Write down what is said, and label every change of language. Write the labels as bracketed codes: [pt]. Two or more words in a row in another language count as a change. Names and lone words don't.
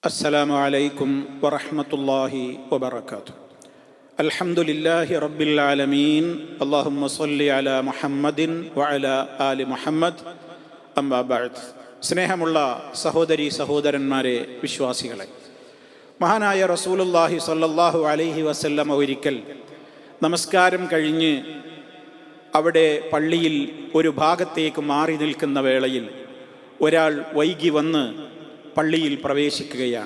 [ar] السلام عليكم ورحمة الله وبركاته. الحمد لله رب العالمين. اللهم صل على محمد وعلى آل محمد. أما بعد. [ml] സ്നേഹമുള്ള സഹോദരി സഹോദരന്മാരെ, വിശ്വാസികളെ, മഹാനായ [ar] رسول الله صلى الله عليه وسلم [ml] ഒരിക്കൽ നമസ്കാരം കഴിഞ്ഞ് അവിടെ പള്ളിയിൽ ഒരു ഭാഗത്തേക്ക് മാറി നിൽക്കുന്ന വേളയിൽ ഒരാൾ വൈകി വന്ന് പള്ളിയിൽ പ്രവേശിക്കുകയാണ്.